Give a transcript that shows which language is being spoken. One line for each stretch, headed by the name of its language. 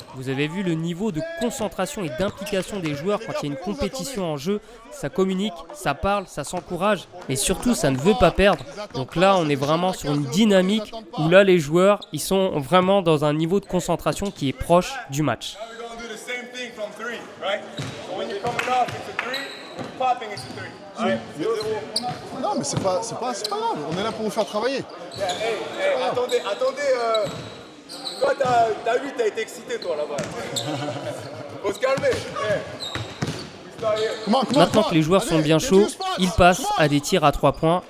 French: Vous avez vu le niveau de concentration et d'implication des joueurs quand il y a une compétition en jeu. Ça communique, ça parle, ça s'encourage, mais surtout ça ne veut pas perdre. Donc là, on est vraiment sur une dynamique où là, les joueurs, ils sont vraiment dans un niveau de concentration qui est proche du match.
English: Now we're gonna do the same thing from 3, right? So when you're coming off, it's a 3. When you're popping, it's a 3. All right?
French: Non, mais c'est pas grave. On est là pour vous faire travailler. Yeah, hey, attendez. Toi, t'as vu, t'as été excité, toi, là-bas. Faut se calmer. Hey.
English: We start here.
French: Maintenant que les joueurs sont bien chauds, ils passent à des tirs à 3 points.